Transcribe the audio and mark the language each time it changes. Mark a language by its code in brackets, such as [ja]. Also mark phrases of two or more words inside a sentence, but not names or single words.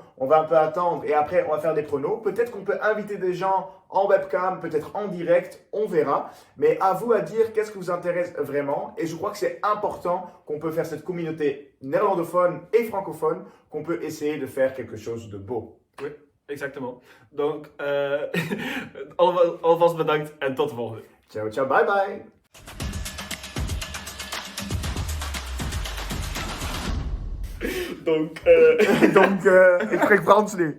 [fr] On va un peu attendre et après on va faire des pronos. Peut-être qu'on peut inviter des gens en webcam, peut-être en direct, on verra. Mais à vous à dire qu'est-ce qui vous intéresse vraiment. Et je crois que c'est important qu'on peut faire cette communauté néerlandophone et francophone, qu'on peut essayer de faire quelque chose de beau. Oui, exactement. Donc, [nl] alvast bedankt en tot de volgende. [it] Ciao, ciao, [en] bye bye. [fr] Donc, Donc, [nl] ik spreek Frans nu.